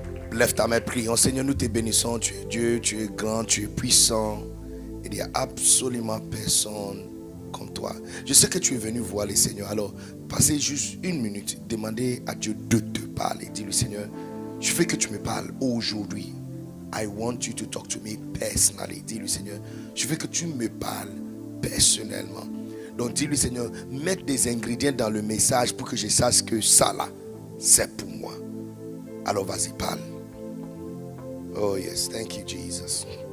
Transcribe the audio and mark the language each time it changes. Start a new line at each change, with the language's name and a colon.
French: Lève ta main, prions. Seigneur, nous te bénissons. Tu es Dieu, tu es grand, tu es puissant. Il n'y a absolument personne comme toi. Je sais que tu es venu voir les Seigneurs. Alors, passez juste une minute. Demandez à Dieu de te parler. Dis-lui, Seigneur, je veux que tu me parles aujourd'hui.
English: I want you to talk to me personally.
French: Dis-lui, Seigneur, je veux que tu me parles personnellement. Donc, dis-lui, Seigneur, mets des ingrédients dans le message pour que je sache que ça là, c'est pour moi. Alors, vas-y, parle.
English: Oh, yes. Thank you, Jesus.